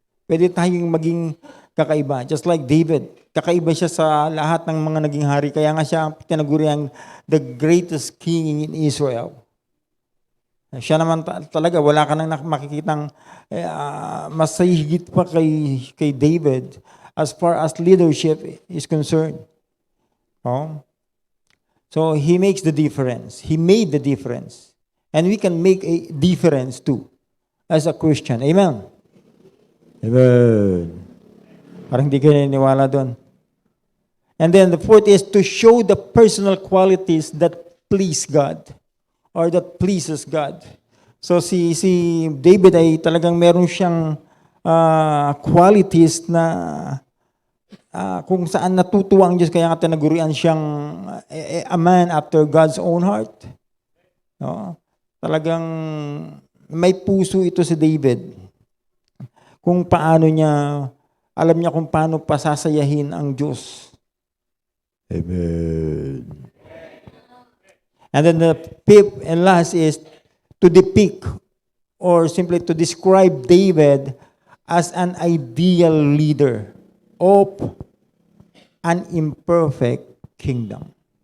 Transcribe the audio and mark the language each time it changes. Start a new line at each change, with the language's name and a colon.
Filipino: Pwede tayong maging kakaiba.
English: Just like David.
Filipino: Kakaiba siya sa lahat ng mga naging hari. Kaya nga siya tinaguriang
English: the greatest king in Israel.
Filipino: Siya naman talaga, wala ka nang makikitang mas higit pa kay David
English: as far as leadership is concerned.
Filipino: Oh?
English: So, he makes the difference. He made the difference. And we can make a difference too as a Christian. Amen? Amen.
Filipino: Parang hindi kayo niniwala doon.
English: And then the fourth is to show the personal qualities that please God or that pleases God.
Filipino: So si David ay talagang meron siyang qualities na kung saan natutuwa ang Diyos, kaya nga tinagurian siyang
English: a man after God's own heart.
Filipino: No? Talagang may puso ito si David. Kung paano niya, alam niya kung paano pasasayahin ang Diyos. Amen.
English: And then the fifth and last is to depict or simply to describe David as an ideal leader of an imperfect kingdom.